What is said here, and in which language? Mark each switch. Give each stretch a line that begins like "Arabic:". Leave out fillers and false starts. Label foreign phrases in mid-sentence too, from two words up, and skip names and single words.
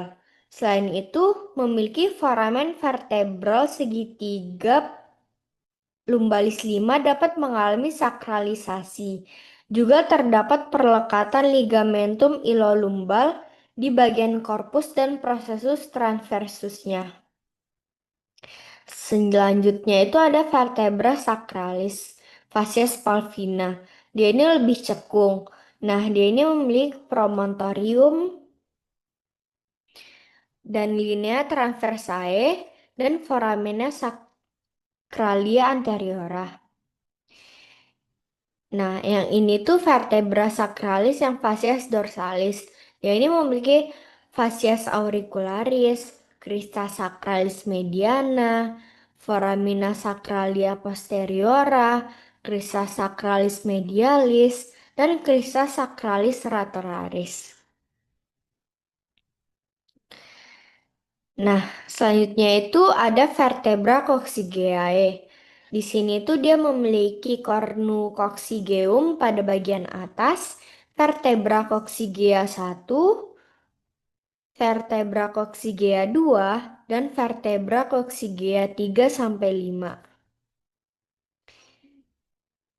Indonesian: Selain itu, memiliki
Latin: foramen vertebral
Indonesian: segitiga lumbalis 5 dapat mengalami sakralisasi. Juga terdapat perlekatan
Latin: ligamentum ilolumbal
Indonesian: di bagian korpus dan prosesus transversusnya. Selanjutnya itu ada
Latin: vertebra sacralis, facies palvina.
Indonesian: Dia ini lebih cekung. Nah, dia ini memiliki promontorium dan
Latin: linea transversae
Indonesian: dan
Latin: foramina sacralia anteriora.
Indonesian: Nah, yang ini tuh
Latin: vertebra sacralis
Indonesian: yang
Latin: facies dorsalis.
Indonesian: Yang ini memiliki
Latin: facies auricularis, crista sacralis mediana, foramina sacralia posteriora, crista sacralis medialis, dan crista sacralis lateralis.
Indonesian: Nah, selanjutnya itu ada
Latin: vertebra coccygeae.
Indonesian: Di sini tuh dia memiliki cornucoccygeum pada bagian atas,
Latin: vertebra coccygea 1, vertebra coccygea 2,
Indonesian: dan
Latin: vertebra coccygea 3
Indonesian: sampai 5.